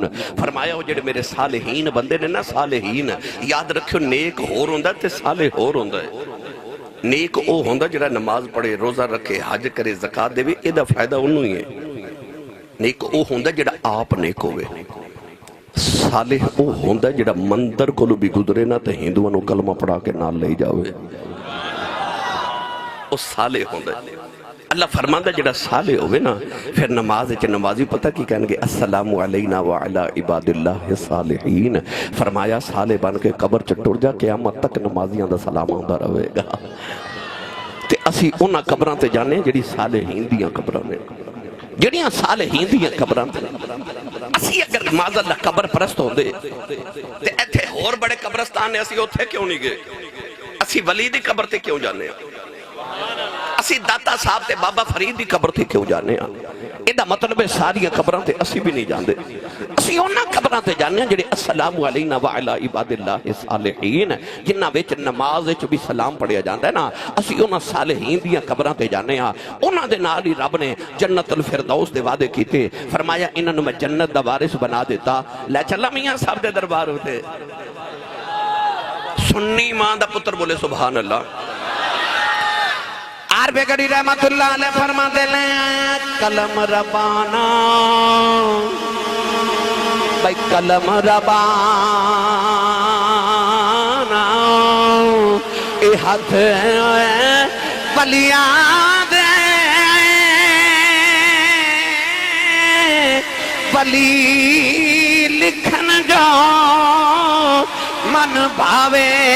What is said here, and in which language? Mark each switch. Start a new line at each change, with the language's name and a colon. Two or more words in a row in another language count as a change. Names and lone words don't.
Punjabi: فرمایا وہ جڑے میرے صالحین بندے نے نا صالحین یاد رکھو نیک ہور ہوندا تے صالح ہور ہوندا ہے. نیک او ہوندا جڑا نماز پڑھے روزہ رکھے حج کرے زکات دے اے دا فائدہ انہوں ہی ہے. نیک او ہوندا جڑا آپ نیک ہوئے. صالح او ہوندا جڑا مندر کو بھی گزرے نا تے ہندوؤں نو کلمہ پڑھا کے نال لے جاوے. او صالح ہوندا. اللہ فرماندا جڑا صالح ہوئے نا پھر نماز وچ نمازی پتہ کی کہن گے
Arabic: السلام علینا وعلی عباد اللہ الصالحین.
Punjabi: فرمایا صالح بن کے قبر چ ٹر جا قیامت تک نمازیاں دا سلام آندا رہے گا. تے اسی انہاں قبراں تے جانے جڑی صالحین دیاں قبراں نے جڑیاں صالحین دیاں قبراں تے. اسی اگر معاذ اللہ قبر پرست ہوندے تے ایتھے ہور بڑے قبرستان نے اسی اوتھے کیوں نہیں گئے؟ اسی ولی دی قبر تے کیوں جانے ہیں؟ اسی داتا صاحب تے بابا فرید دی قبر تے کیوں جانے ہیں؟ ایدہ مطلب ہے ساری قبراں تے اسی بھی نہیں جاندے. اسی انہاں قبراں تے جانے ہیں جڑے
Arabic: السلام علینا وعلی عباد اللہ الصالحین
Punjabi: جنہ وچ نماز وچ بھی سلام پڑھیا جاندا ہے نا. اسی انہاں صالحین دیاں قبراں تے جانے ہیں. انہاں دے نال ہی رب نے جنت الفردوس دے وعدے کیتے. فرمایا انہاں نوں میں جنت دا وارث بنا دیتا. لے چلا میاں صاحب دے دربار ہوتے. سنی ماں دا پتر بولے سبحان اللہ. عربِ گڑی رحمت اللہ علیہ فرما دے لیں قلم ربانا بھائی قلم ربانا اے ہاتھ ولیاں دے ولی لکھن جو من بھاوے